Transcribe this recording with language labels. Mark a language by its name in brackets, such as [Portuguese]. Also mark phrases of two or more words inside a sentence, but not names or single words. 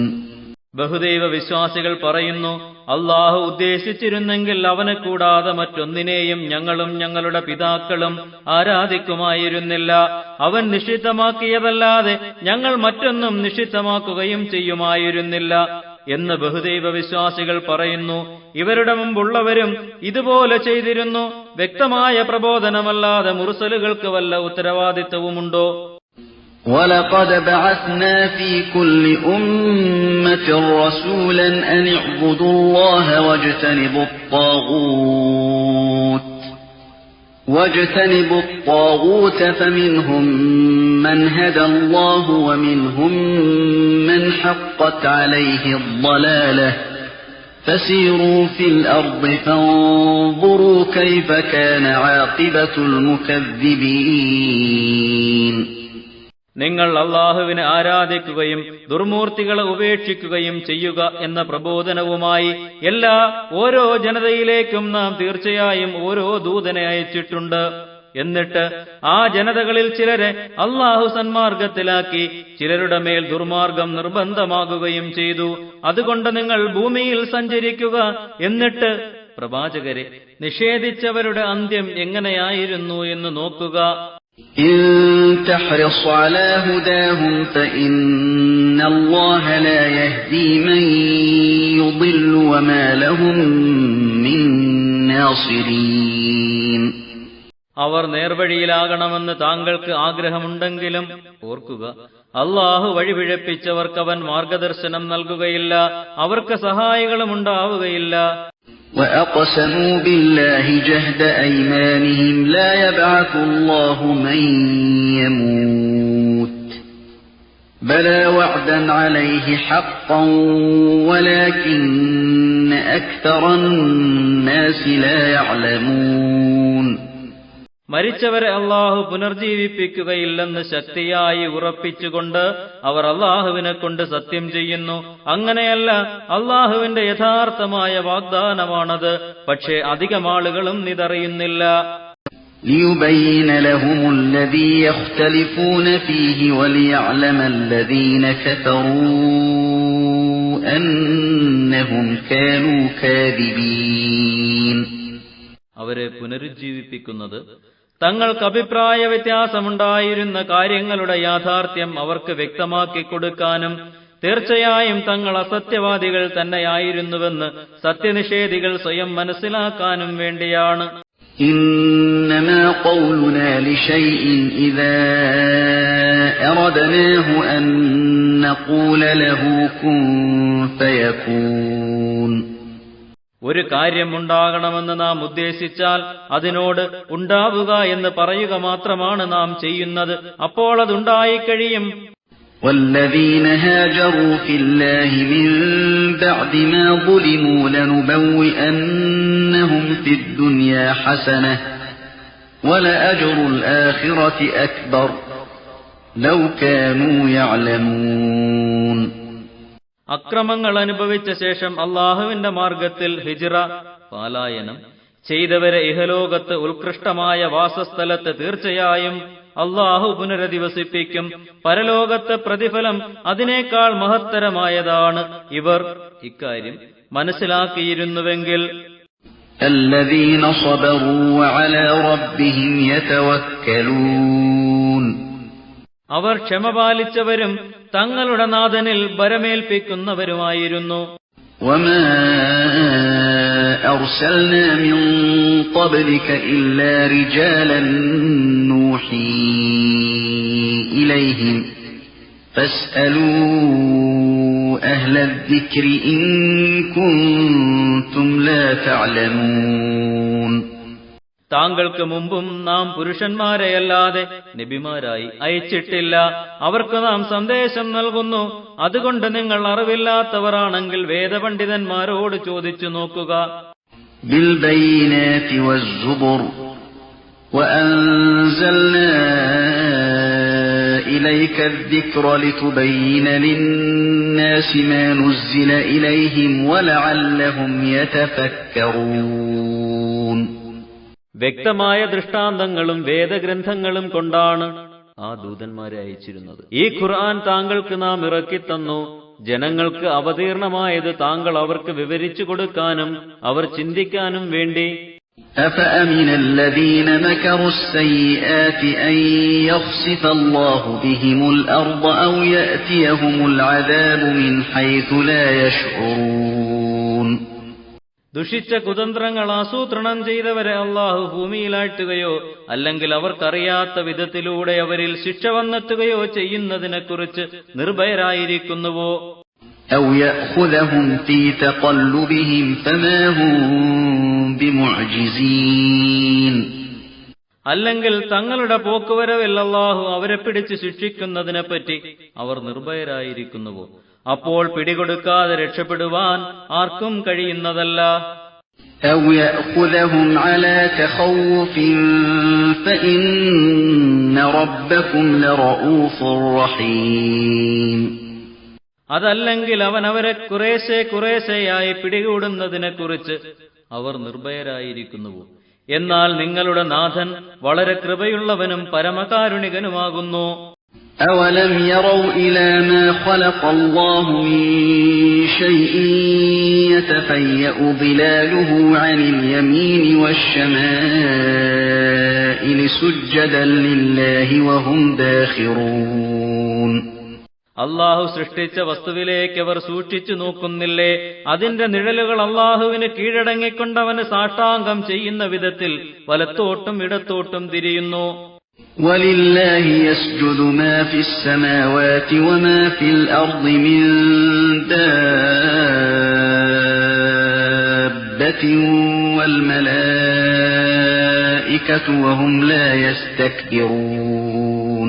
[Malayalam] ബഹുദൈവ വിശ്വാസികൾ പറയുന്നു, അള്ളാഹു ഉദ്ദേശിച്ചിരുന്നെങ്കിൽ അവനെ കൂടാതെ മറ്റൊന്നിനെയും ഞങ്ങളും ഞങ്ങളുടെ പിതാക്കളും ആരാധിക്കുമായിരുന്നില്ല. അവൻ നിഷിദ്ധമാക്കിയതല്ലാതെ ഞങ്ങൾ മറ്റൊന്നും നിഷിദ്ധമാക്കുകയും ചെയ്യുമായിരുന്നില്ല എന്ന് ബഹുദൈവ വിശ്വാസികൾ പറയുന്നു. ഇവരുടെ മുമ്പുള്ളവരും ഇതുപോലെ ചെയ്തിരുന്നു. വ്യക്തമായ പ്രബോധനമല്ലാതെ മുർസലുകൾക്ക് വല്ല ഉത്തരവാദിത്വവുമുണ്ടോ? [Arabic] وَلَقَدْ بَعَثْنَا فِي كُلِّ أُمَّةٍ رَّسُولًا أَنِ اعْبُدُوا اللَّهَ وَاجْتَنِبُوا الطَّاغُوتَ فَمِنْهُم مَّنْ هَدَى اللَّهُ وَمِنْهُم مَّنْ حَقَّتْ عَلَيْهِ الضَّلَالَةُ فَسِيرُوا فِي الْأَرْضِ فَانظُرُوا كَيْفَ كَانَ عَاقِبَةُ الْمُكَذِّبِينَ. [Malayalam] നിങ്ങൾ അള്ളാഹുവിനെ ആരാധിക്കുകയും ദുർമൂർത്തികളെ ഉപേക്ഷിക്കുകയും ചെയ്യുക എന്ന പ്രബോധനവുമായി ഓരോ ജനതയിലേക്കും നാം തീർച്ചയായും ഓരോ ദൂതനെ അയച്ചിട്ടുണ്ട്. എന്നിട്ട് ആ ജനതകളിൽ ചിലരെ അള്ളാഹു സന്മാർഗത്തിലാക്കി ചിലരുടെ മേൽ ദുർമാർഗം നിർബന്ധമാകുകയും ചെയ്തു. അതുകൊണ്ട് നിങ്ങൾ ഭൂമിയിൽ സഞ്ചരിക്കുക, എന്നിട്ട് പ്രവാചകരെ നിഷേധിച്ചവരുടെ അന്ത്യം എങ്ങനെയായിരുന്നു എന്ന് നോക്കുക. [Arabic] إن تحرص على هداهم فإن الله لا يهدي من يضل وما لهم من ناصرين. [Malayalam] അവർ നേർവഴിയിലാകണമെന്ന് താങ്കൾക്ക് ആഗ്രഹമുണ്ടെങ്കിലും ഓർക്കുക, അള്ളാഹു വഴിപിഴപ്പിച്ചവർക്കവൻ മാർഗദർശനം നൽകുകയില്ല, അവർക്ക് സഹായികളും ഉണ്ടാവുകയില്ല. [Arabic] وَأَقْسَمُوا بِاللَّهِ جَهْدَ أَيْمَانِهِمْ لَا يَبْعَثُ اللَّهُ مَن يَمُوتُ بَلَى وَعْدًا عَلَيْهِ حَقًّا وَلَكِنَّ أَكْثَرَ النَّاسِ لَا يَعْلَمُونَ. [Malayalam] മരിച്ചവരെ അള്ളാഹു പുനർജീവിപ്പിക്കുകയില്ലെന്ന് ശക്തിയായി ഉറപ്പിച്ചുകൊണ്ട് അവർ അള്ളാഹുവിനെ കൊണ്ട് സത്യം ചെയ്യുന്നു. അങ്ങനെയല്ല, അള്ളാഹുവിന്റെ യഥാർത്ഥമായ വാഗ്ദാനമാണത്. പക്ഷേ അധികം ആളുകളും ഇതറിയുന്നില്ല. [Arabic] لِيُبَيِّنَ لَهُمُ الَّذِي يَخْتَلِفُونَ فِيهِ وَلِيَعْلَمَ الَّذِينَ كَفَرُوا أَنَّهُمْ كَانُوا كَاذِبِينَ. [Malayalam] അവരെ പുനരുജ്ജീവിപ്പിക്കുന്നത് തങ്ങൾക്ക് അഭിപ്രായ വ്യത്യാസമുണ്ടായിരുന്ന കാര്യങ്ങളുടെ യാഥാർത്ഥ്യം അവർക്ക് വ്യക്തമാക്കി കൊടുക്കാനും തീർച്ചയായും തങ്ങൾ അസത്യവാദികൾ തന്നെയായിരുന്നുവെന്ന് സത്യനിഷേധികൾ സ്വയം മനസ്സിലാക്കാനും വേണ്ടിയാണ്. [Arabic] إنما قولنا لشيء إذا أردناه أن نقول له كن فيكون. [Malayalam] ഒരു കാര്യമുണ്ടാകണമെന്ന് നാം ഉദ്ദേശിച്ചാൽ അതിനോട് ഉണ്ടാവുക എന്ന് പറയുക മാത്രമാണ് നാം ചെയ്യുന്നത്. അപ്പോൾ അതുണ്ടായിക്കഴിയും. [Arabic] والذين هاجروا في الله من بعد ما ظلموا لنبوئنهم في الدنيا حسنة ولأجر الآخرة أكبر لو كانوا يعلمون. [Malayalam] അക്രമങ്ങൾ അനുഭവിച്ച ശേഷം അള്ളാഹുവിന്റെ മാർഗത്തിൽ ഹിജ്റ പലായനം ചെയ്തവരെ ഇഹലോകത്ത് ഉത്കൃഷ്ടമായ വാസസ്ഥലത്ത് തീർച്ചയായും അള്ളാഹു പുനരധിവസിപ്പിക്കും. പരലോകത്തെ പ്രതിഫലം അതിനേക്കാൾ മഹത്തരമായതാണ്. ഇവർ ഇക്കാര്യം മനസ്സിലാക്കിയിരുന്നുവെങ്കിൽ. [Arabic] الذين صبروا وعلى ربهم يتوكلون. [Malayalam] അവർ ക്ഷമ പാലിച്ചവരും തങ്ങളുടെ നാഥനിൽ ഭരമേൽപ്പിക്കുന്നവരുമായിരുന്നു. [Arabic] وما أرسلنا من قبلك إلا رجالا نوحي إليهم فاسألوا أهل الذكر إن كنتم لا تعلمون. [Malayalam] താങ്കൾക്ക് മുമ്പും നാം പുരുഷന്മാരെയല്ലാതെ നബിമാരായി അയച്ചിട്ടില്ല. അവർക്ക് നാം സന്ദേശം നൽകുന്നു. അതുകൊണ്ട് നിങ്ങൾ അറിവില്ലാത്തവരാണെങ്കിൽ വേദപണ്ഡിതന്മാരോട് ചോദിച്ചു നോക്കുക. [Arabic] بالبينات والزبر وأنزلنا إليك الذكر لتبين للناس ما نزل إليهم ولعلهم يتفكرون. [Malayalam] വ്യക്തമായ ദൃഷ്ടാന്തങ്ങളും വേദഗ്രന്ഥങ്ങളും കൊണ്ടാണ് ആ ദൂതന്മാരെ അയച്ചിരുന്നത്. ഈ ഖുർആൻ താങ്കൾക്ക് നാം ഇറക്കിത്തന്നു. ജനങ്ങൾക്ക് അവതീർണമായത് താങ്കൾ അവർക്ക് വിവരിച്ചു കൊടുക്കാനും അവർ ചിന്തിക്കാനും വേണ്ടി. [Arabic] أفأمن الذين مكروا السيئات أن يخسف الله بهم الأرض أو يأتيهم العذاب من حيث لا يشعرون. [Malayalam] ദുഷിച്ച കുതന്ത്രങ്ങൾ ആസൂത്രണം ചെയ്തവരെ അള്ളാഹു ഭൂമിയിലാഴ്ത്തുകയോ അല്ലെങ്കിൽ അവർക്കറിയാത്ത വിധത്തിലൂടെ അവരിൽ ശിക്ഷ വന്നെത്തുകയോ ചെയ്യുന്നതിനെക്കുറിച്ച് നിർഭയരായിരിക്കുന്നുവോ? [Arabic] أو يأخذهم في تقلبهم فما هم بمعجزين. [Malayalam] അല്ലെങ്കിൽ തങ്ങളുടെ പോക്കുവരവിൽ അള്ളാഹു അവരെ പിടിച്ച് ശിക്ഷിക്കുന്നതിനെപ്പറ്റി അവർ നിർഭയരായിരിക്കുന്നുവോ? അപ്പോൾ പിടികൊടുക്കാതെ രക്ഷപ്പെടുവാൻ ആർക്കും കഴിയുന്നതല്ല. [Arabic] أو يأخذهم على تخوف فإن ربكم لرؤوف رحيم. [Malayalam] അതല്ലെങ്കിൽ അവൻ അവരെ കുറേശ്ശെയായി പിടികൂടുന്നതിനെക്കുറിച്ച് അവർ നിർഭയരായിരിക്കുന്നുവോ? എന്നാൽ നിങ്ങളുടെ നാഥൻ വളരെ കൃപയുള്ളവനും പരമകാരുണികനുമാകുന്നു. [Arabic] أَوَلَمْ يَرَوْا إِلَى مَا خَلَقَ اللَّهُ مِنْ شَيْءٍ يَتَفَيَّأُ ظِلَالُهُ عَنِ الْيَمِينِ وَالشَّمَائِلِ سُجَّدًا لِلَّهِ وَهُمْ دَاخِرُونَ. [Malayalam] അള്ളാഹു സൃഷ്ടിച്ച വസ്തുവിലേക്ക് അവർ സൂക്ഷിച്ചു നോക്കുന്നില്ലേ? അതിന്റെ നിഴലുകൾ അള്ളാഹുവിന് കീഴടങ്ങിക്കൊണ്ടവന് സാഷ്ടാംഗം ചെയ്യുന്ന വിധത്തിൽ വലത്തോട്ടും ഇടത്തോട്ടും തിരിയുന്നു. [Arabic] وَلِلَّهِ يَسْجُدُ مَا فِي السَّمَاوَاتِ وَمَا فِي الْأَرْضِ مِن دَابَّةٍ وَالْمَلَائِكَةُ وَهُمْ لَا يَسْتَكْبِرُونَ.